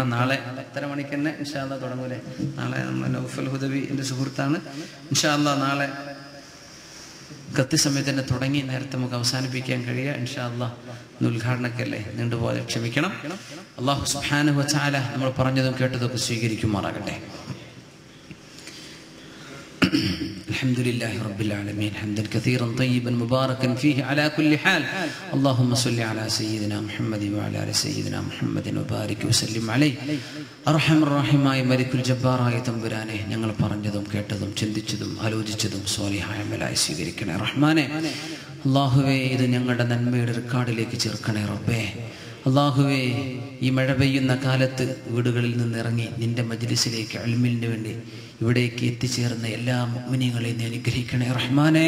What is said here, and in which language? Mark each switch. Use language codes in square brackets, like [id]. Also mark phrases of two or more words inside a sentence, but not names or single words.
[ml] നാളെ 8:30 മണിക്ക് തന്നെ [ar] إن شاء الله [ml] തുടങ്ങൂലേ? നാളെ നമ്മുടെ നൗഫൽ ഹുദവി എൻ്റെ സുഹൃത്താണ്. [ar] إن شاء الله [ml] നാളെ കൃത്യസമയത്ത് തന്നെ തുടങ്ങി നേരത്തെ നമുക്ക് അവസാനിപ്പിക്കാൻ കഴിയുക. [ar] إن شاء الله [ml] ഉദ്ഘാടനക്കല്ലേ, നീണ്ടുപോയത് ക്ഷമിക്കണം. [ar] الله سبحانه وتعالى [ml] നമ്മൾ പറഞ്ഞതും കേട്ടതൊക്കെ സ്വീകരിക്കുമാറാകട്ടെ. [ar] الحمد لله رب العالمين حمدا كثيرا طيبا مباركا فيه على كل حال. اللهم صل على سيدنا محمد وعلى ال سيدنا محمد وبارك وسلم عليه. [ml] അർഹമർ റഹീമായ മലിക്കുൽ ജബ്ബാറായ തമ്പുരാനെ, ഞങ്ങൾ പറഞ്ഞതും കേട്ടതും ചിന്തിച്ചതും ആലോചിച്ചതും സ്വാലിഹായ അമലായി സ്വീകരിക്കണേ റഹ്മാനെ. അല്ലാഹുവേ, ഇത് ഞങ്ങളുടെ നന്മയുടെ റെക്കോർഡിലേക്ക് ചേർക്കണേ റബ്ബേ. അല്ലാഹുവേ, ഈ മഴ പെയ്യുന്ന കാലത്ത് വീടുകളിൽ നിന്നിറങ്ങി നിന്റെ മജ്ലിസിലേക്ക് ഇൽമിന് വേണ്ടി ഇവിടേക്ക് എത്തിച്ചേർന്ന എല്ലാ മുഅ്മിനീങ്ങളെയും നീ അനുഗ്രഹിക്കണേ റഹ്മാനെ.